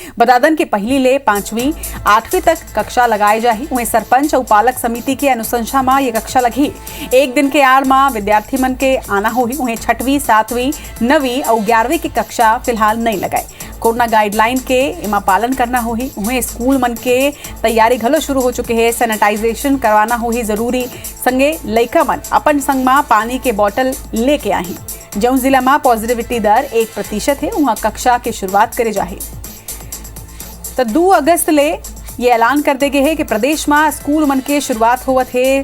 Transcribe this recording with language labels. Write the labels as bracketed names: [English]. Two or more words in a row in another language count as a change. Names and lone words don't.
[Chhattisgarhi] बदादन के पहली ले 5वीं 8वीं तक कक्षा लगाई जाही। उन्हें सरपंच और पालक समिति के अनुशंसा में ये कक्षा लगी। एक दिन के आड़ में विद्यार्थी मन के आना हो ही। उन्हें 6वीं 7वीं 9वीं और 11वीं की कक्षा फिलहाल नहीं लगाई। कोरोना गाइडलाइन के इमा पालन करना हो ही। उन्हें स्कूल मन के तैयारी घलो शुरू हो चुके हैं। सैनिटाइजेशन करवाना हो ही जरूरी। संगे लइका मन अपन संग में पानी के बोतल लेके आही। जौन जिला में पॉजिटिविटी दर 1% है वहां कक्षा की शुरुआत करे जाही। तो 2 अगस्त ले ये ऐलान कर दे गए है कि प्रदेश में स्कूल मन के शुरुआत होवत है।